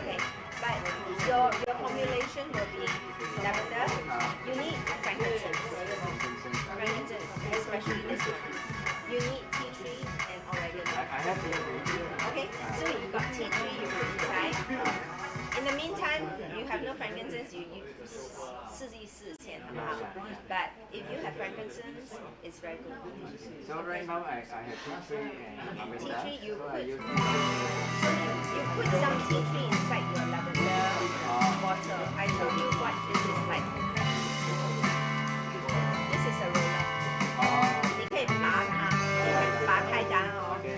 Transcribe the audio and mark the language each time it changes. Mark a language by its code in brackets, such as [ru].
[en] Okay, but your formulation will be lavender. You need frankincense. Frankincense, especially this one. You need tea tree and oregano. I have tea tree. Okay, so you got tea tree. You put inside. In the meantime, you have no frankincense. You [zh] 试一试先，好不好？ [en] But if you have frankincense, it's very good. So right now I have tea tree and lavender. Tea tree you so put. I use So you put some tea tree inside your lavender bottle. I told you what this is like. This is a roller. [zh] 你可以拔它，拔开它哦。